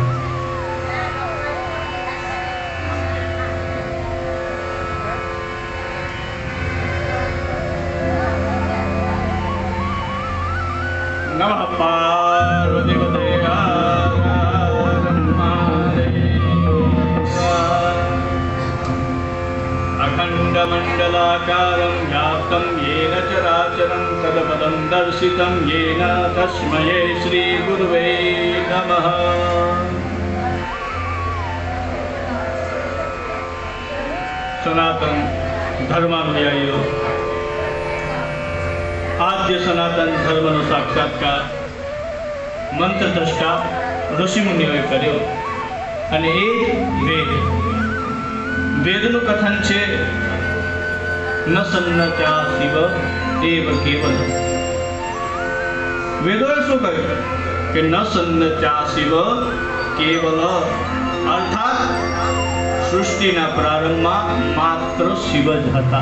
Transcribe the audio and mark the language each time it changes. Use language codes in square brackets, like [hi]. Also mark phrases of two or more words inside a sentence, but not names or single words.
[sa] नमः पार्वतीपते अखण्डमण्डलाकारं व्याप्तं येन चराचरं तत्पदं दर्शितं येन तस्मै श्रीगुरुवे नमः। [gu] સનાતન ધર્માનુયાયીઓ, આદ્ય સનાતન धर्मનો સાક્ષાત્કાર મંત્ર દ્રષ્ટા ઋષિમુનિઓએ કર્યો અને એ વેદનું કથન છે [sa] न सन्नचा शिव एव केवल। [gu] વેદોએ શું કહ્યું કે [sa] न सन्नचा शिव केवल, [gu] અર્થાત સૃષ્ટિના પ્રારંભમાં માત્ર શિવ જ હતા।